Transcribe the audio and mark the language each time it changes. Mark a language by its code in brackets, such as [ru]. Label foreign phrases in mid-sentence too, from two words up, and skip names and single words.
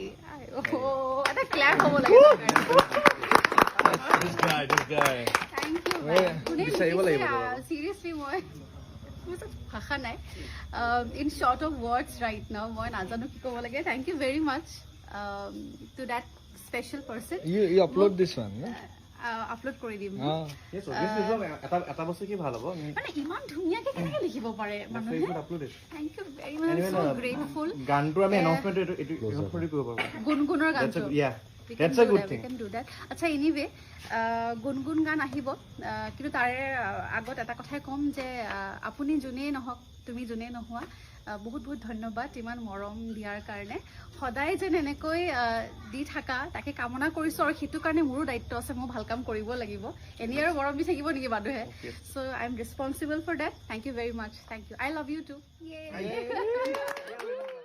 [as] এটা ক্লেপ হ'ব লাগে। [en] thank you. [as] চিৰিয়াছলি মই ভাষা নাই, [en] in short of words right now. [as] মই নাজানো কি ক'ব লাগে। [en] thank you very much to that special person. You upload this one, no? [as] আপলোড কৰি দিম [en] Yes, obviously, look, [as] এটা বস্তু কি ভাল হ'ব মানে ইমান ধুনীয়াকে কেনেকে লিখিব পাৰে মানুহে [en] thank you very much Anyway, সো no, গ্ৰেটফুল [as] গানটো আমি এনাউন্সমেন্ট এইটো কৰিব পাৰোঁ গুণগুণৰ গানটো [en] yeah We can that's a do good that, thing we can do that. [as] আচ্ছা এনিৱে গুণগুণ গান আহিব কিন্তু তাৰে আগত এটা কথাই ক'ম যে আপুনি যোনেই নহওক তুমি যোনেই নোহোৱা বহুত বহুত ধন্যবাদ ইমান মৰম দিয়াৰ কাৰণে সদায় যেন এনেকৈ দি থাকা তাকে কামনা কৰিছোঁ আৰু সেইটো কাৰণে মোৰো দায়িত্ব আছে মই ভাল কাম কৰিব লাগিব এনেই আৰু মৰম দি থাকিব নেকি মানুহে [en] so I am responsible for that thank you very much thank you I love you too